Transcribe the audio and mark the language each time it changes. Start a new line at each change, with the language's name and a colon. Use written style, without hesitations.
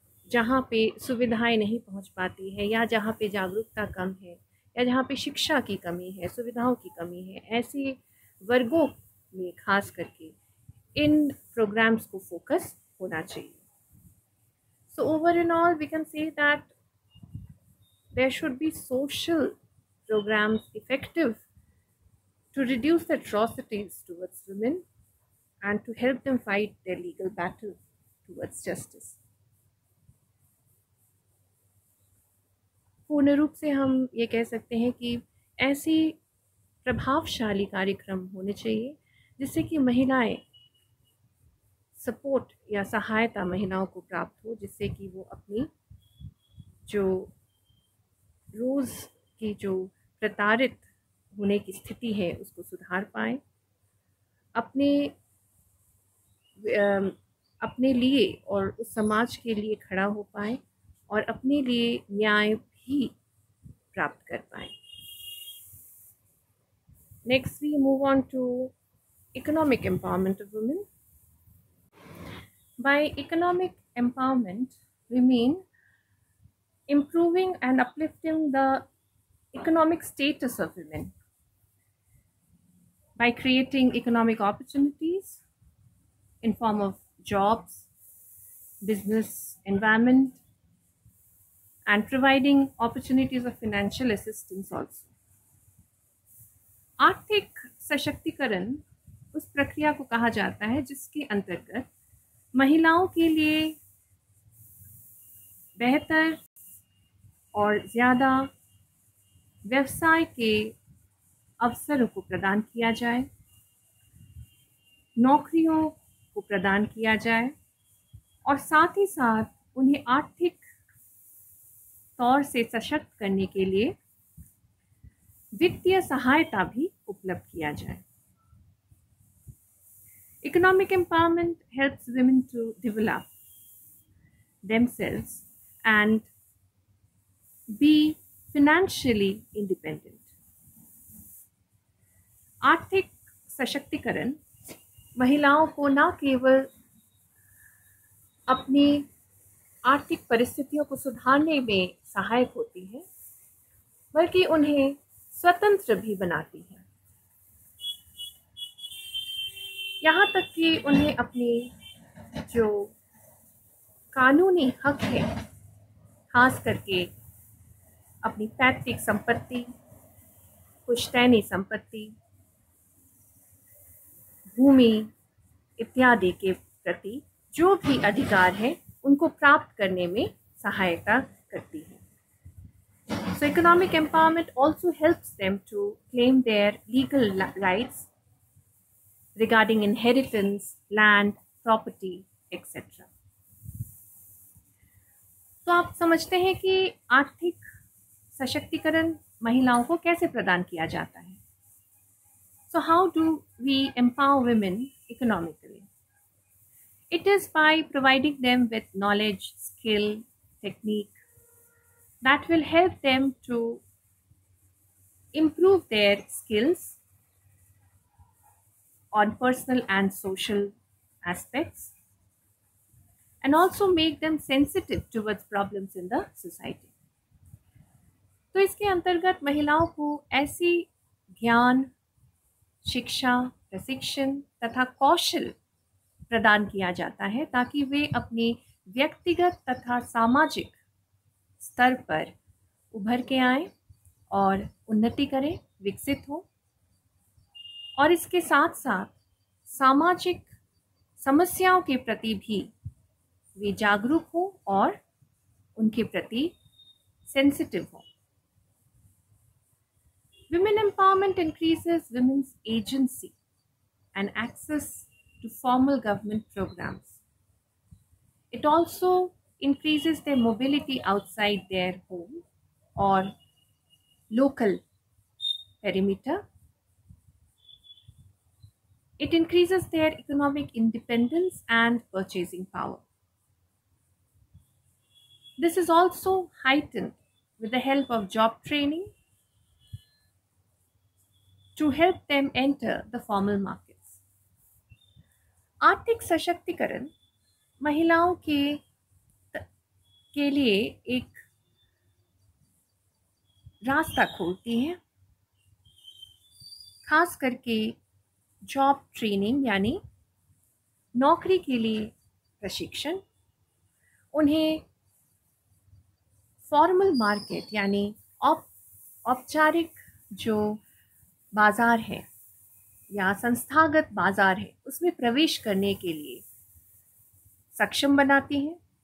Hindi: जहाँ पे सुविधाएं नहीं पहुँच पाती है या जहाँ पे जागरूकता कम है या जहाँ पे शिक्षा की कमी है, सुविधाओं की कमी है, ऐसे वर्गों में खास करके इन प्रोग्राम्स को फोकस होना चाहिए।
English: So over and all, we can say that there should be social programs effective to reduce the atrocities towards women and to help them fight their legal battle towards justice.
Hindi: पूर्ण रूप से हम ये कह सकते हैं कि ऐसी प्रभावशाली कार्यक्रम होने चाहिए जिससे कि महिलाएं सपोर्ट या सहायता महिलाओं को प्राप्त हो, जिससे कि वो अपनी जो रोज़ की जो प्रताड़ित होने की स्थिति है उसको सुधार पाएँ, अपने अपने लिए और उस समाज के लिए खड़ा हो पाएँ और अपने लिए न्याय भी प्राप्त कर पाएँ।
English: Next, we move on to economic empowerment of women. By economic empowerment, we mean improving and uplifting the economic status of women by creating economic opportunities in form of jobs, business environment, and providing opportunities of financial assistance also.
Hindi: आर्थिक सशक्तिकरण उस प्रक्रिया को कहा जाता है जिसके अंतर्गत महिलाओं के लिए बेहतर और ज़्यादा व्यवसाय के अवसरों को प्रदान किया जाए, नौकरियों को प्रदान किया जाए और साथ ही साथ उन्हें आर्थिक तौर से सशक्त करने के लिए वित्तीय सहायता भी उपलब्ध किया जाए।
English: Economic empowerment helps women to develop themselves and be financially independent.
Hindi: आर्थिक सशक्तिकरण महिलाओं को न केवल अपनी आर्थिक परिस्थितियों को सुधारने में सहायक होती है, बल्कि उन्हें स्वतंत्र भी बनाती है। यहाँ तक कि उन्हें अपनी जो कानूनी हक है, खास करके अपनी पैतृक संपत्ति, पुश्तैनी संपत्ति, भूमि इत्यादि के प्रति जो भी अधिकार है उनको प्राप्त करने में सहायता करती है।
English: So economic empowerment also helps them to claim their legal rights regarding inheritance, land, property, etc.
Hindi: तो आप समझते हैं कि आर्थिक सशक्तिकरण महिलाओं को कैसे प्रदान किया जाता है।
English: So how do we empower women economically? It is by providing them with knowledge, skill, technique that will help them to improve their skills on personal and social aspects and also make them sensitive towards problems in the society.
Hindi: तो इसके अंतर्गत महिलाओं को ऐसी ज्ञान, शिक्षा, प्रशिक्षण तथा कौशल प्रदान किया जाता है ताकि वे अपनी व्यक्तिगत तथा सामाजिक स्तर पर उभर के आएं और उन्नति करें, विकसित हो और इसके साथ साथ सामाजिक समस्याओं के प्रति भी वे जागरूक हो और उनके प्रति सेंसिटिव हो।
English: Women empowerment increases women's agency and access to formal government programs. It also increases their mobility outside their home or local perimeter. It increases their economic independence and purchasing power. This is also heightened with the help of job training to help them enter the formal markets.
Hindi: आर्थिक सशक्तिकरण महिलाओं के लिए एक रास्ता खोलती है, खास करके
English: job training
Hindi: यानी नौकरी के लिए प्रशिक्षण, उन्हें
English: formal market
Hindi: यानी औपचारिक जो बाज़ार है या संस्थागत बाज़ार है उसमें प्रवेश करने के लिए सक्षम बनाती हैं।